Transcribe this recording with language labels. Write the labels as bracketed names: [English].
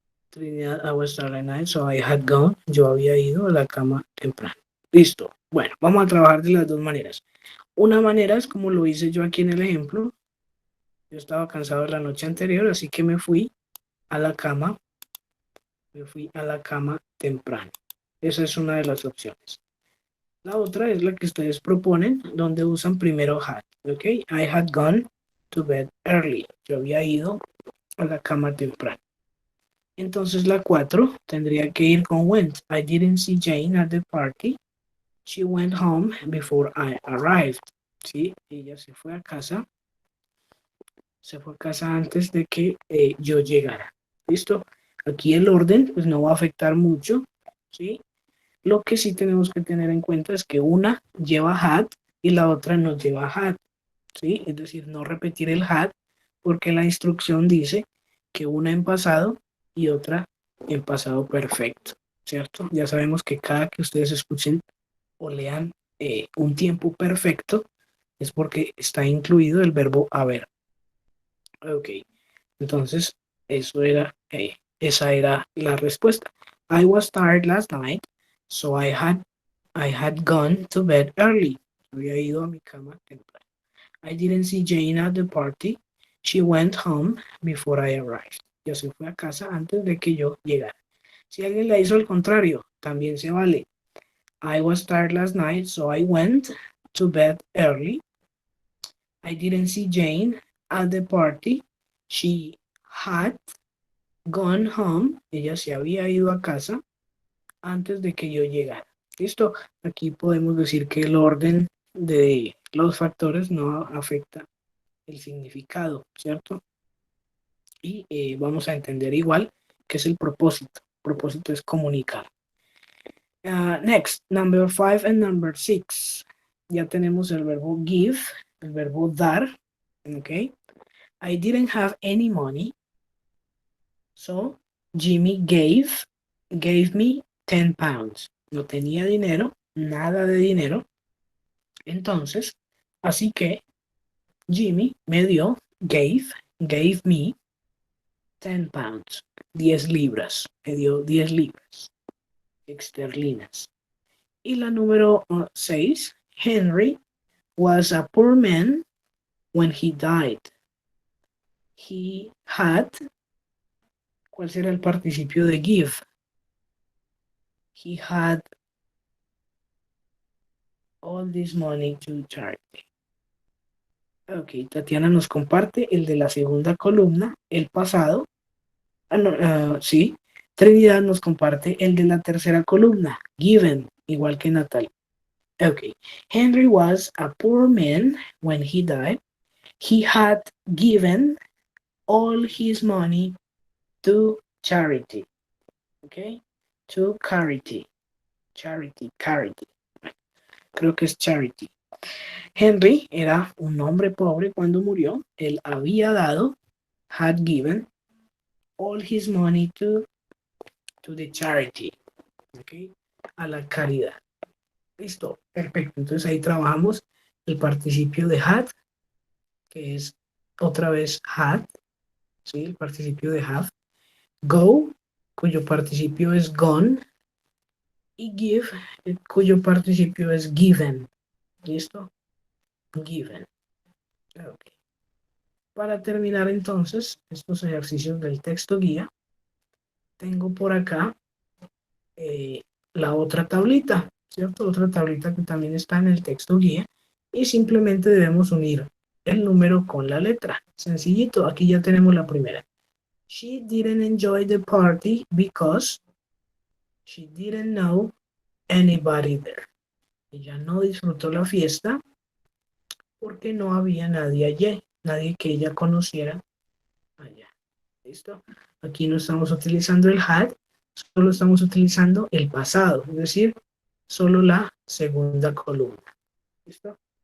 [English] Trinidad, I was Starry Night, so I had gone. [Spanish] Yo había ido a la cama temprano. Listo. Bueno, vamos a trabajar de las dos maneras. Una manera es como lo hice yo aquí en el ejemplo. Yo estaba cansado la noche anterior, así que me fui a la cama. Me fui a la cama temprano. Esa es una de las opciones. La otra es la que ustedes proponen, donde usan primero had. ¿Ok? [English] I had gone to bed early. [Spanish] Yo había ido a la cama temprano. Entonces la 4 tendría que ir con went. [English] I didn't see Jane at the party. She went home before I arrived. [Spanish] ¿Sí? Ella se fue a casa. Se fue a casa antes de que yo llegara. ¿Listo? Aquí el orden pues no va a afectar mucho. ¿Sí? Lo que sí tenemos que tener en cuenta es que una lleva had y la otra no lleva had. ¿Sí? Es decir, no repetir el had porque la instrucción dice que una en pasado y otra en pasado perfecto, ¿cierto? Ya sabemos que cada que ustedes escuchen o lean un tiempo perfecto es porque está incluido el verbo haber. Ok, entonces esa era la respuesta. [English] I was tired last night, so I had gone to bed early. [Spanish] Había ido a mi cama temprano. [English] I didn't see Jane at the party. She went home before I arrived. [Spanish] Ya se fue a casa antes de que yo llegara. Si alguien la hizo al contrario, también se vale. [English] I was tired last night, so I went to bed early. I didn't see Jane at the party. She had gone home. [Spanish] Ella se había ido a casa antes de que yo llegara. ¿Listo? Aquí podemos decir que el orden de los factores no afecta el significado, ¿cierto? Y vamos a entender igual qué es el propósito. El propósito es comunicar. [English] Next, number 5 and number 6. [Spanish] Ya tenemos el verbo give, el verbo dar. Okay. [English] I didn't have any money. So, Jimmy gave me 10 pounds. [Spanish] No tenía dinero, nada de dinero. Entonces, así que Jimmy me dio, [English] gave me 10 pounds, [Spanish] 10 libras. Me dio 10 libras esterlinas. Y la número 6, [English] Henry was a poor man when he died. He had, [Spanish] ¿cuál será el participio de give? [English] He had all this money to charity. [Spanish] Ok, Tatiana nos comparte el de la segunda columna, el pasado. Sí. Trinidad nos comparte el de la tercera columna, given, igual que Natalia. [English] Okay. Henry was a poor man when he died. He had given all his money to charity. Okay? To charity. Charity. [Spanish] Creo que es [English] charity. [Spanish] Henry era un hombre pobre cuando murió. Él había dado, [English] had given, all his money to the charity. [Spanish] Okay? A la caridad. Listo, perfecto. Entonces ahí trabajamos el participio de had, que es otra vez had, ¿sí? El participio de have. Go, cuyo participio es gone. Y give, cuyo participio es given. ¿Listo? Given. Okay. Para terminar entonces estos ejercicios del texto guía, tengo por acá la otra tablita. ¿cierto? Otra tablita que también está en el texto guía y simplemente debemos unir el número con la letra. Sencillito, aquí ya tenemos la primera. [English] She didn't enjoy the party because she didn't know anybody there. [Spanish] Ella no disfrutó la fiesta porque no había nadie allí, nadie que ella conociera allá. ¿Listo? Aquí no estamos utilizando el had, solo estamos utilizando el pasado, es decir, solo la segunda columna. ¿Listo?